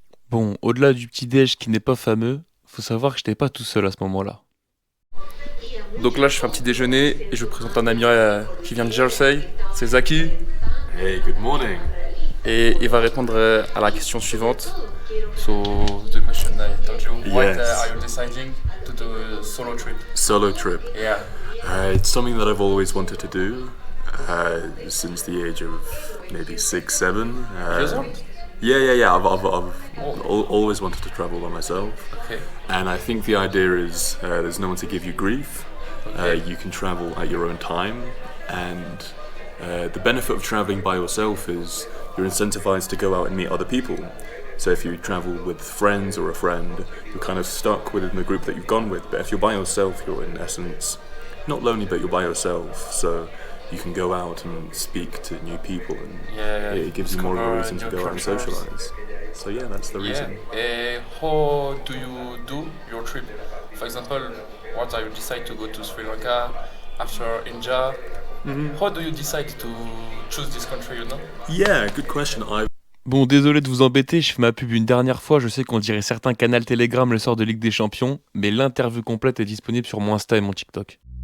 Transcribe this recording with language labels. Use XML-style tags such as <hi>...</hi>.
<fr>Bon, au-delà du petit déj qui n'est pas fameux, faut savoir que j'étais pas tout seul à ce moment-là. Donc là, je fais un petit déjeuner et je vous présente un ami qui vient de Jersey, c'est Zaki.</fr> <en>Hey, good morning.</en> <fr>Et il va répondre à la question suivante.</fr> <en>So, the question I told you, what Yes. are you deciding to do a solo trip? Solo trip. Yeah. It's something that I've always wanted to do since the age of maybe 6, 7. Years old? Yeah. I've always wanted to travel by myself. Okay. And I think the idea is there's no one to give you grief. Okay. You can travel at your own time. And the benefit of traveling by yourself is you're incentivized to go out and meet other people. So if you travel with friends or a friend, you're kind of stuck within the group that you've gone with. But if you're by yourself, you're in essence not lonely, but you're by yourself. So you can go out and speak to new people, and Yeah, it gives you more of a reason to new go out and cultures. socialize. So yeah, that's the reason. How do you do your trip? For example, what are you decide to go to Sri Lanka after India? How do you decide to choose this country, you know? Yeah, good question.</en> <fr>Bon, désolé de vous embêter, je fais ma pub une dernière fois, je sais qu'on dirait certains canals Telegram le sort de Ligue des Champions, mais l'interview complète est disponible sur mon Insta et mon TikTok.</fr>